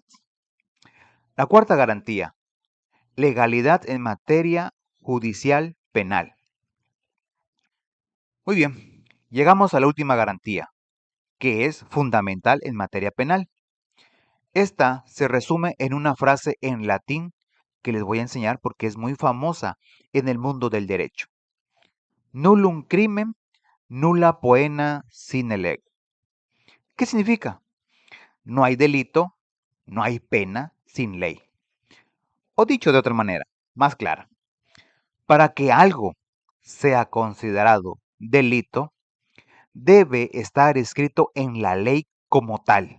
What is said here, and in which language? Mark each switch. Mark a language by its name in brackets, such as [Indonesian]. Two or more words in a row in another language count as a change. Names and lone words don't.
[Spanish] La cuarta garantía, legalidad en materia judicial penal. Muy bien, llegamos a la última garantía, que es fundamental en materia penal. Esta se resume en una frase en latín que les voy a enseñar porque es muy famosa en el mundo del derecho. [Latin] Nullum crimen, nulla poena sine lege. [Spanish] ¿Qué significa? No hay delito, no hay pena sin ley. O dicho de otra manera, más clara, para que algo sea considerado delito, debe estar escrito en la ley como tal.